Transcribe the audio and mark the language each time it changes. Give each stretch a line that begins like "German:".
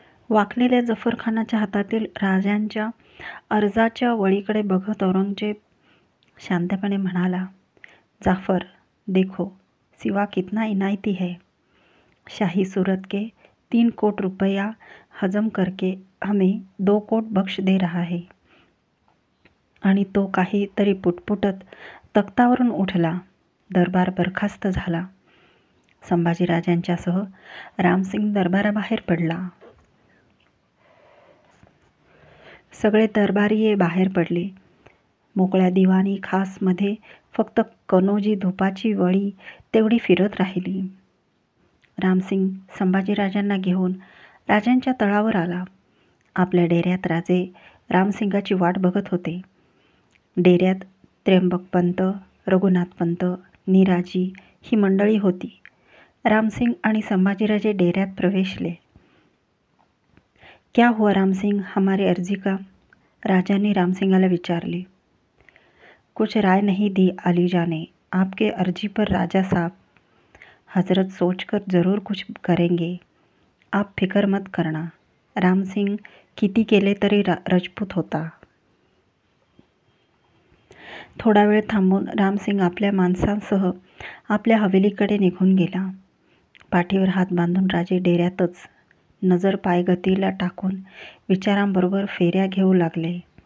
Marathi: वाकलेल्या जफरखानाच्या हातातील राजांच्या अर्जाच्या वळीकडे बघत औरंगजेब शांतपणे म्हणाला,
Hindi: जाफर, देखो, सिवा कितना इनायती है. शाही सूरत के 3 कोट रुपया हजम करके हमें 2 कोट बख्श दे रहा है.
Marathi: आणि तो काहीतरी पुटपुटत तख्तावरून उठला. दरबार बरखास्त झाला. संभाजीराजांच्यासह रामसिंग दरबाराबाहेर पडला. सगळे दरबारीये बाहेर पडले. मोकळ्या दिवाणी खासमध्ये फक्त कनोजी धुपाची वळी तेवढी फिरत राहिली. रामसिंग संभाजीराजांना घेऊन राजांच्या तळावर आला. आपल्या डेऱ्यात राजे रामसिंगाची वाट बघत होते. डेऱ्यात त्र्यंबकपंत, रघुनाथपंत, निराजी ही मंडळी होती. रामसिंग आणि संभाजीराजे डेऱ्यात प्रवेशले.
Hindi: क्या हुआ रामसिंग, हमारी अर्जी का?
Marathi: राजांनी रामसिंगाला विचारले.
Hindi: कुछ राय नहीं दी अलीजा ने. आपके अर्जी पर राजा साहब, हजरत सोचकर जरूर कुछ करेंगे. आप फिकर मत करना.
Marathi: रामसिंग किती केले तरी राजपूत होता. थोडा वेळ थांबून रामसिंग आपल्या माणसांसह आपल्या हवेलीकडे निघून गेला. पाठीवर हात बांधून राजे डेऱ्यातच नजर पायगतीला टाकून विचारांबरोबर फेऱ्या घेऊ लागले.